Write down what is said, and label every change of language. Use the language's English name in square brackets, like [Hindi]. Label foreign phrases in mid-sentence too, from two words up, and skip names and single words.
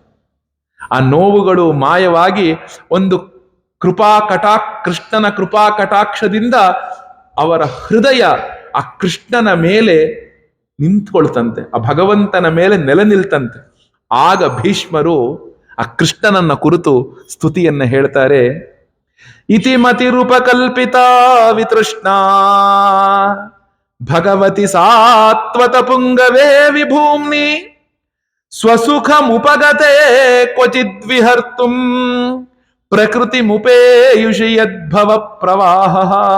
[Kannada] ಆ ನೋವುಗಳು ಮಾಯವಾಗಿ ಒಂದು ಕೃಷ್ಣನ ಕೃಪಾ ಕಟಾಕ್ಷದಿಂದ ಅವರ ಹೃದಯ ಆ ಕೃಷ್ಣನ ಮೇಲೆ ನಿಂತ್ಕೊಳ್ತಂತೆ, ಆ ಭಗವಂತನ ಮೇಲೆ ನೆಲೆ ನಿಲ್ತಂತೆ. ಆಗ ಭೀಷ್ಮರು ಆ ಕೃಷ್ಣನನ್ನ ಕುರಿತು ಸ್ತುತಿಯನ್ನ ಹೇಳ್ತಾರೆ. [Sanskrit] ಇತಿ ಮತಿರುಪಕಲ್ಪಿತ ವಿತೃಷ್ಣಾ ಭಗವತಿ ಸಾತ್ವತ ಪುಂಗವೇ ವಿಭೂಮ್ನಿ ಸ್ವಸುಖಮುಪಗತೆ ಕ್ವಚಿದ್ವಿಹರ್ತುಂ ಪ್ರಕೃತಿ ಮುಪೇಯುಷಿ ಯದ್ಭವ ಪ್ರವಾಹ